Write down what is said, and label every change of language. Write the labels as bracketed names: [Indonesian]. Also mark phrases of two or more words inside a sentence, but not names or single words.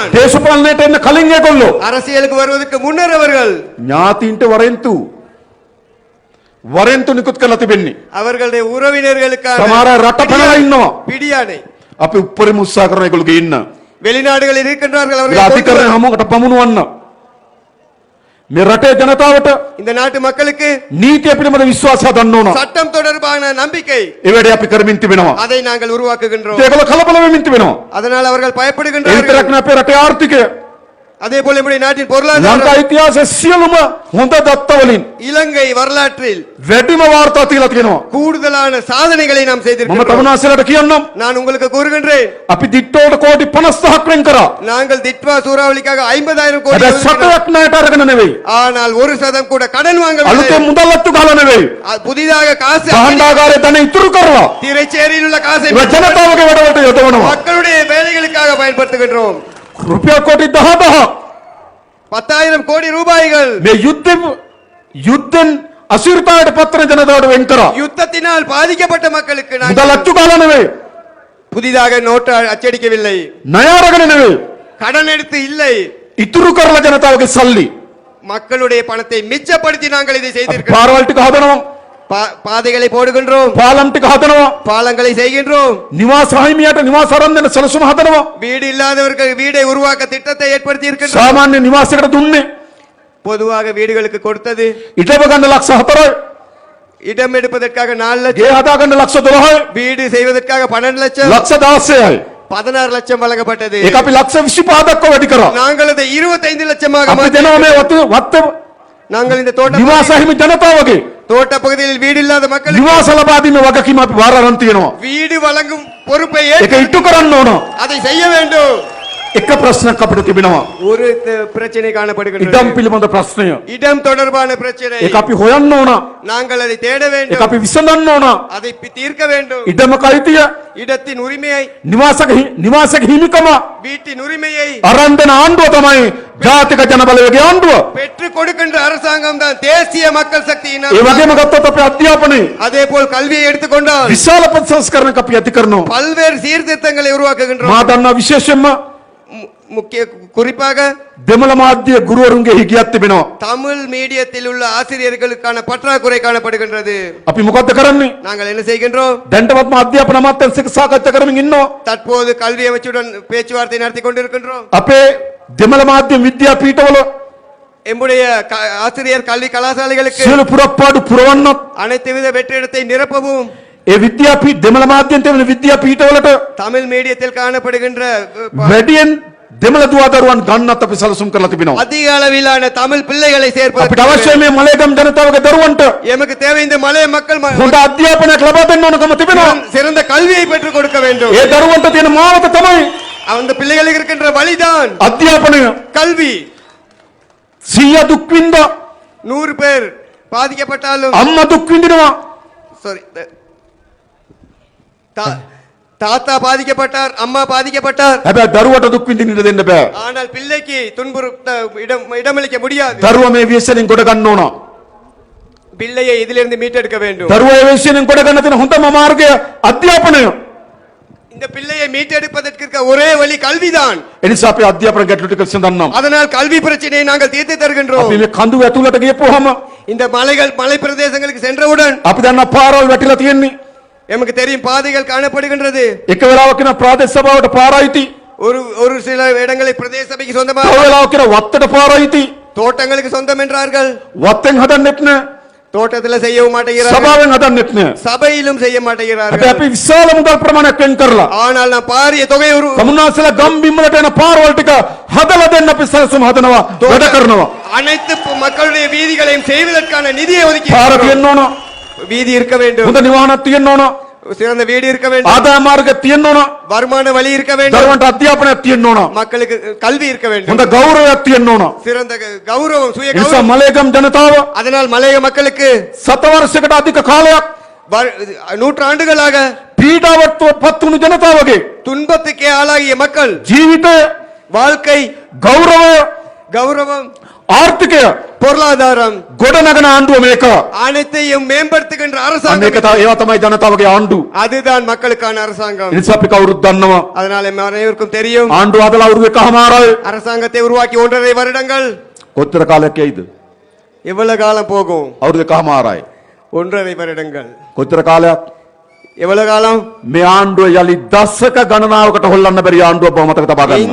[Sinhala] දේශපාලනයට එන්න කලින් ඒගොල්ලෝ [Tamil] அரசியலுக்கு வருவதற்கு முன்னர் அவர்கள் [Sinhala] ඥාතීන්ට වරෙන්තු නිකුත් කරලා තිබෙන්නේ. [Tamil] அவர்களுடைய உறவினர்களுக்கான [Sinhala] සමහර රට පැනලා ඉන්නවා. [Tamil] பிடியானை [Sinhala] අපි උපරිම උත්සාහ කරන ඒගොල්ලෝ ඉන්න. [Tamil] வெளிநாடுகளில் இருக்கின்றார்கள். [Sinhala] ඒක අධිකරණ හමුවකට පමුණුවන්න. මේ රටේ ජනතාවට [Tamil] இந்த நாட்டு மக்களுக்கு [Sinhala] නීතිය පිළිබඳ විශ්වාසය ගන්න ඕන. [Tamil] சட்டம் தொடர்பான நம்பிக்கை, [Sinhala] ඒ වැඩේ අපි කරමින් තිබෙනවා. [Tamil] அதை நாங்கள் உருவாக்குகின்றோம். [Sinhala] ඒගොල්ලෝ කලබල වෙමින් තිබෙනවා. [Tamil] அதனால் அவர்கள் [Sinhala] ඒ [Tamil] பயப்படுகின்றார்கள். [Sinhala] විතරක් නෙවෙයි අපේ රටේ ආර්ථිකය [Tamil] அதே போல நம்முடைய நாட்டின் [Sinhala] ලංකා [Tamil] பொருளாதாரம் [Sinhala] ඉතිහාසයේ සියලුම හොඳ දත්ත වලින් [Tamil] இலங்கை வரலாற்றில் [Sinhala] වැඩිම වාර්තා තියලා තියෙනවා. [Tamil] கூடுதலான சாதனைகளை நாம் [Sinhala] මම [Tamil] செய்திருக்கிறோம். [Sinhala] තමුන්නාන්සලට කියන්නම් [Tamil] நான் உங்களுக்கு கூறுகின்றேன், [Sinhala] අපි දිට්ටෝට කෝටි 50ක් වෙන් කරා. [Tamil] நாங்கள் திட்வா சூறாவளிக்காக 50,000 கோடி [Sinhala] හැබැයි [Tamil] ஒதுக்கினோம். [Sinhala] සතයක් ණයට අරගෙන නෙවෙයි. [Tamil] ஆனால் 1% கூட கடன் வாங்கவில்லை. [Sinhala] අලුතෙන් මුදල් අත්තු ගහලා නෙවෙයි. [Tamil] புதிதாக காசு [Sinhala] භාණ්ඩාගාරයේ ධන ඉතුරු කරලා [Tamil] திரைச்சேரியில் உள்ள காசை [Sinhala] ඒ ජනතාවගේ වැඩවලට යොදවනවා. [Tamil] மக்களுடைய வேலைகளுக்காக பயன்படுத்துகின்றோம். [Sinhala] රුපියල් කෝටි 10,000ක් [Tamil] 10,000 கோடி ரூபாய்கள் [Sinhala] මේ යුද්ධෙන් අසිරිතාවට පත්වන ජනතාවට වෙන් කරා. [Tamil] யுத்தத்தினால் பாதிக்கப்பட்ட மக்களுக்கு [Sinhala] මුදල් [Tamil] நாங்கள் [Sinhala] අත්තු ගහලා නෙවෙයි. [Tamil] புதிதாக நோட்டு அச்சடிக்கவில்லை, [Sinhala] ණය අරගෙන නෙවෙයි. [Tamil] கடன் எடுத்து இல்லை, [Sinhala] ඉතුරු කරලා ජනතාවගේ සල්ලි [Tamil] மக்களுடைய பணத்தை மிச்சப்படுத்தி நாங்கள் இதை செய்திருக்கிறோம். [Sinhala] පාරවල් ටික හදනවා, [Tamil] பாதைகளை போடுகின்றோம், [Sinhala] පාලම් ටික හදනවා, [Tamil] பாலங்களை செய்கின்றோம், [Sinhala] නිවාස හිමියට නිවාස අරන් දෙන සැලසුම හදනවා. [Tamil] வீடு இல்லாதவர்கள் வீடை உருவாக்க திட்டத்தை ஏற்படுத்தி இருக்கின்றோம். [Sinhala] සාමාන්‍ය නිවාසයකට දුන්නේ [Tamil] பொதுவாக வீடுகளுக்கு கொடுத்தது [Sinhala] ඉඩම ගන්න ලක්ෂ 4යි, [Tamil] இடம் எடுப்பதற்காக 4 லட்சம், [Sinhala] ගේ හදා ගන්න ලක්ෂ 12යි, [Tamil] வீடு செய்வதற்காக 12 லட்சம், [Sinhala] ලක්ෂ 16යි. [Tamil] 16 லட்சம் வழங்கப்பட்டது. [Sinhala] ඒක අපි ලක්ෂ 25ක් වැඩි කරා. [Tamil] நாங்கள் அதை 25 லட்சமாக [Sinhala] අපි දෙනවා මේ වත්ත [Tamil] நாங்கள் இந்த தோட்ட [Sinhala] නිවාස හිමි ජනතාවගේ [Tamil] தோட்ட பகுதியில் வீடு இல்லாத மக்களுக்கு [Sinhala] නිවාස ලබා දීමේ වගකීම අපි බාර අරන් තියෙනවා. [Tamil] வீடு வழங்கும் பொறுப்பை [Sinhala] ඒක ඉටු කරන්න ඕන. [Tamil] அதை செய்ய வேண்டும். [Sinhala] එක ප්‍රශ්නයක් අපිට තිබෙනවා. [Tamil] ஒரு பிரச்சனை காணப்படுகின்றது. [Sinhala] ඉඩම් පිළිබඳ ප්‍රශ්නය. [Tamil] இடம் தொடர்பான பிரச்சனை. [Sinhala] ඒක අපි හොයන්න ඕන. [Tamil] நாங்கள் அதை தேட [Sinhala] ඒක [Tamil] வேண்டும். [Sinhala] අපි විසඳන්න ඕන. [Tamil] அதை தீர்க்க வேண்டும். [Sinhala] ඉඩමක අයිතිය, [Tamil] இடத்தின் உரிமையை, [Sinhala] නිවාසක හිමිකම [Tamil] வீட்டின் உரிமையை [Sinhala] අරන් දෙන ආණ්ඩුව තමයි ජාතික ජන බලවේගයේ ආණ්ඩුව. [Tamil] பெற்றுக் கொடுக்கின்ற அரசாங்கம் தான் தேசிய மக்கள் சக்தியின் [Sinhala] ඒ වගේම [Tamil] அரசாங்கம். [Sinhala] ගත්තොත් අපේ අධ්‍යාපනයේ [Tamil] அதே போல் கல்வியை எடுத்துக்கொண்டால் [Sinhala] විශාල ප්‍රතිසංස්කරණයක් අපි ඇති කරනවා. [Tamil] பல்வேறு சீர்திருத்தங்களை உருவாக்குகின்றோம். [Sinhala] මා දන්නා විශේෂයෙන්ම [Tamil] முக்கிய குறிப்பாக [Sinhala] දෙමළ මාධ්‍ය ගුරුවරුන්ගේ හිගියක් තිබෙනවා. [Tamil] தமிழ் மீடியத்தில் உள்ள ஆசிரியர்களுக்கான பற்றாக்குறை காணப்படுகின்றது. [Sinhala] අපි මොකද්ද කරන්නේ? [Tamil] நாங்கள் என்ன செய்கின்றோம்? [Sinhala] දැන්ටමත්ම අධ්‍යාපන අමාත්‍යාංශයක සාකච්ඡා කරමින් ඉන්නවා. [Tamil] தற்போது கல்வி அமைச்சுடன் பேச்சுவார்த்தை நடத்தி கொண்டிருக்கின்றோம். [Sinhala] අපේ දෙමළ මාධ්‍ය විද්‍යාපීඨවල [Tamil] எம்முடைய ஆசிரியர் கல்வி கலாசாலைகளுக்கு [Sinhala] සියලු පුරප්පාඩු පුරවන්නත් [Tamil] அனைத்து வித வெற்றிடத்தை நிரப்பவும் [Sinhala] ඒ දෙමළ මාධ්‍යෙන් තියෙන විද්‍යාපීඨවලට [Tamil] தமிழ் மீடியத்தில் காணப்படுகின்ற [Sinhala] වැඩියෙන් දෙමළ දුවදරුවන් ගන්නත් අපි සැලසුම් කරලා තිබෙනවා. [Tamil] அதிக அளவிலான தமிழ் பிள்ளைகளை [Sinhala] අපිට [Tamil] சேர்ப்பதற்கு [Sinhala] අවශ්‍ය මේ මලේගම් ජනතාවගේ දරුවන්ට [Tamil] எமக்கு தேவை இந்த மலைய மக்கள் [Sinhala] හොඳ අධ්‍යාපනයක් ලබා දෙන්න ඕනකම තිබෙනවා. [Tamil] சிறந்த கல்வியை பெற்றுக் கொடுக்க வேண்டும். [Sinhala] ඒ දරුවන්ට තියෙන මාවත තමයි [Tamil] அந்த பிள்ளைகளுக்கு இருக்கின்ற வழிதான் [Sinhala] අධ්‍යාපනය. [Tamil] கல்வி. [Sinhala] 100 දුක් විඳා [Tamil] 100 பேர் பாதிக்கப்பட்டாலும் [Sinhala] අම්මා දුක් විඳිනවා. [Tamil] சாரி தாத்தா பாதிக்கப்பட்டார், அம்மா பாதிக்கப்பட்டார். [Sinhala] හැබැයි දරුවට දුක් විඳින්න දෙන්න බෑ. [Tamil] ஆனால் பிள்ளைக்கு துன்புறுத்த இடமளிக்க முடியாது. [Sinhala] දරුවා මේ විශ්සෙන් ගොඩ ගන්න ඕන. [Tamil] பிள்ளையை இதிலிருந்து மீட்டெடுக்க வேண்டும். [Sinhala] දරුවා මේ විශ්සෙන් ගොඩ ගන්න තියෙන හොඳම මාර්ගය අධ්‍යාපනය. [Tamil] இந்த பிள்ளையை மீட்டெடுப்பதற்கு இருக்க ஒரே வழி கல்விதான். [Sinhala] එනිසා අපි අධ්‍යාපන ගැටලු ටික විසඳන්නම්. [Tamil] அதனால் கல்வி பிரச்சனையை நாங்கள் தீர்த்து தருகின்றோம். [Sinhala] අපි මේ කඳු ඇතුළට ගියපුවාම [Tamil] இந்த மலை பிரதேசங்களுக்கு சென்றவுடன் [Sinhala] අපි දන්න පාරවල් වැටිලා තියෙන්නේ. [Tamil] எமக்கு தெரியும் பாதைகள் காணப்படுகின்றது. [Sinhala] එක වෙලාවක න ප්‍රාදේශ සභාවට පාරයිති. [Tamil] ஒரு சில இடங்களை பிரதேச சபைக்கு [Sinhala] තව [Tamil] சொந்தமாக, [Sinhala] වෙලාවක න වත්තට පාරයිති. [Tamil] தோட்டங்களுக்கு சொந்தம் என்றார்கள். [Sinhala] වත්තෙන් හදන්නෙත් නෑ. [Tamil] தோட்டத்துல செய்யவும் மாட்டேங்கிறார்கள், [Sinhala] සභාවෙන් හදන්නෙත් නෑ. [Tamil] சபையிலும் செய்ய [Sinhala] අපි [Tamil] மாட்டேங்கிறார்கள். [Sinhala] අපි විශාල මුදල් ප්‍රමාණයක් වෙන් කරලා [Tamil] ஆனால் நான் பாரிய தொகை [Sinhala] තමුන්නාසලා ගම් බිම්වලට එන පාරවල් ටික හදලා දෙන්න අපි සැලසුම් හදනවා, වැඩ කරනවා. [Tamil] அனைத்து மக்களுடைய வீதிகளையும் செய்வதற்கான நிதியை ஒதுக்கி [Sinhala] පාර තියෙන්න ඕන. [Tamil] வீதி இருக்க வேண்டும், [Sinhala] හොඳ නිවාණක් තියෙන්න ඕන. [Tamil] சிறந்த வீடு இருக்க வேண்டும், [Sinhala] ආදාය මාර්ග තියෙන්න ඕන. [Tamil] வருமான வழி இருக்க வேண்டும், [Sinhala] දරුවන්ට අධ්‍යාපනයක් තියෙන්න ඕන. [Tamil] மக்களுக்கு கல்வி இருக்க வேண்டும், [Sinhala] හොඳ ගෞරවයක් තියෙන්න ඕන. [Tamil] சிறந்த கௌரவம், சுய [Sinhala] ඒ නිසා [Tamil] கௌரவம். [Sinhala] මලේගම් ජනතාව [Tamil] அதனால் மலைய மக்களுக்கு [Sinhala] සත වර්ෂයකට අධික කාලයක් [Tamil] நூற்றாண்டுகளாக [Sinhala] පීඩාවට පත් වුණු ජනතාවගේ [Tamil] துன்பத்துக்கே ஆளாகிய மக்கள் [Sinhala] ජීවිතය, [Tamil] வாழ்க்கை, [Sinhala] ගෞරවය, [Tamil] கௌரவம், [Sinhala] ආර්ථිකය [Tamil] பொருளாதாரம் [Sinhala] ගොඩනගන ආණ්ඩුව මේක. [Tamil] அனைத்தையும் மேம்படுத்துகின்ற [Sinhala] අන්න [Tamil] அரசாங்கம். [Sinhala] ඒවා තමයි ජනතාවගේ ආණ්ඩුව. [Tamil] அதுதான் மக்களுக்கான அரசாங்கம். [Sinhala] ඒ නිසා අපි කවුරුත් දන්නවා [Tamil] அதனால நம்ம அனைவருக்கும் தெரியும், [Sinhala] ආණ්ඩුව හදලා අවුරුදු එකමාරයි. [Tamil] அரசாங்கத்தை உருவாக்கி 1.5 வருடங்கள். [Sinhala] කොච්චර කාලයක් යයිද? [Tamil] எவ்வளவு காலம் போகும்? [Sinhala] අවුරුදු එකමාරයි. [Tamil] 1.5 வருடங்கள். [Sinhala] කොච්චර කාලයක්? [Tamil] எவ்வளவு காலம்? [Sinhala] මේ ආණ්ඩුව යලි දශක ගණනාවකට හොල්ලන්න බැරි ආණ්ඩුවක් බව මතක තබා ගන්න.